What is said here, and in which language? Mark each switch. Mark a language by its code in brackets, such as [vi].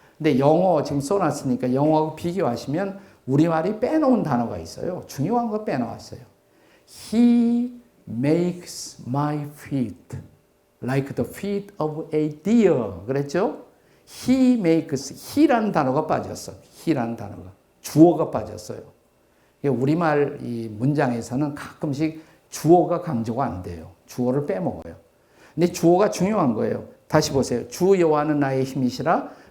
[ko] 근데 영어 지금 써놨으니까 영어하고 비교하시면 우리말이 빼놓은 단어가 있어요. 중요한 거 빼놓았어요. [en] He makes my feet like the feet of a deer. [ko] 그랬죠? [en] He makes, [ko] he라는 단어가 빠졌어. he라는 단어가. 주어가 빠졌어요. 우리말 이 문장에서는 가끔씩 주어가 강조가 안 돼요. 주어를 빼먹어요. 근데 주어가 중요한 거예요. 다시 보세요. 주 여호와는 나의 힘이시라.